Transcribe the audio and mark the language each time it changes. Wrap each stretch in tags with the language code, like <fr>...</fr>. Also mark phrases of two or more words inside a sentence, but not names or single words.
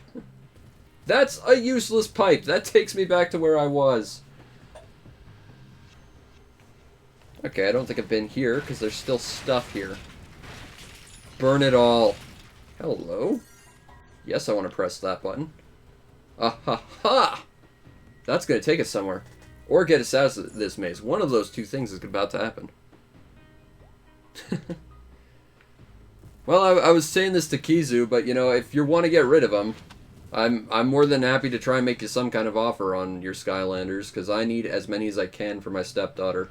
<en>That's a useless pipe. That takes me back to where I was. Okay, I don't think I've been here, because there's still stuff here. Burn it all. Hello? Yes, I want to press that button. Ah ha ha! That's going to take us somewhere. Or get us out of this maze. One of those two things is about to happen. Well, I was saying this to Kizu, but, you know, if you want to get rid of him, I'm more than happy to try and make you some kind of offer on your Skylanders, because I need as many as I can for my stepdaughter.</en>